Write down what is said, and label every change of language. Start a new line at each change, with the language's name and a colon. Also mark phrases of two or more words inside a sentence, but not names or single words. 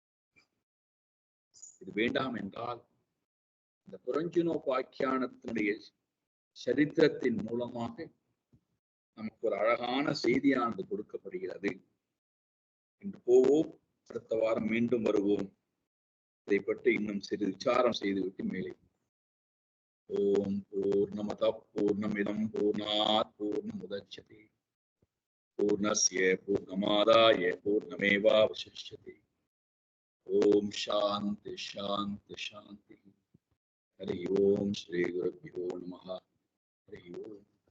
Tamil: இது வேண்டாம் என்றால் இந்த புரஞ்சினோபாக்கியானத்தினுடைய சரித்திரத்தின் மூலமாக நமக்கு ஒரு அழகான செய்தியானது கொடுக்கப்படுகிறது. இன்று போவோம், அடுத்த வாரம் மீண்டும் வருவோம். இதை பற்றி இன்னும் சிறிது விசாரம் செய்துவிட்டு மேலே.
Sanskrit: ॐ पूर्णमदः पूर्णमिदं पूर्णात् पूर्णमुदच्यते पूर्णस्य पूर्णमादाय पूर्णमेवावशिष्यते. ॐ शान्तिः शान्तिः शान्तिः. हरि ॐ श्री गुरुभ्यो नमः. हरि ॐ.